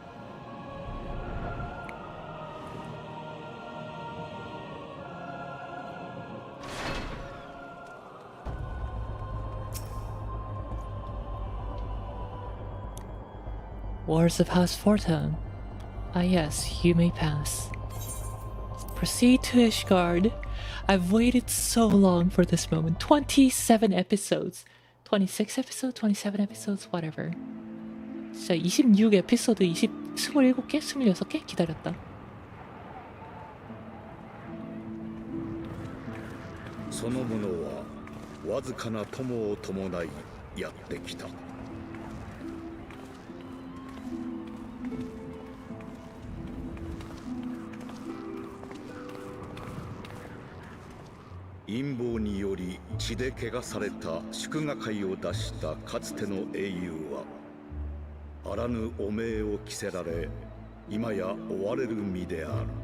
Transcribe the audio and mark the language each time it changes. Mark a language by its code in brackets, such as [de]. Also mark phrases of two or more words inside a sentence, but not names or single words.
[en] Wars of House Fortune. Yes, you may pass. Proceed to Ishgard. I've waited so long for this moment. 27 episodes. 26 episodes? 27 episodes? Whatever. [ko] 진짜 26 에피소드 27개? 26개? 기다렸다. [ja] その者はわずかな友を伴いやってきた。陰謀により血で汚された祝賀会を出したかつての英雄はあらぬ汚名を着せられ今や追われる身である。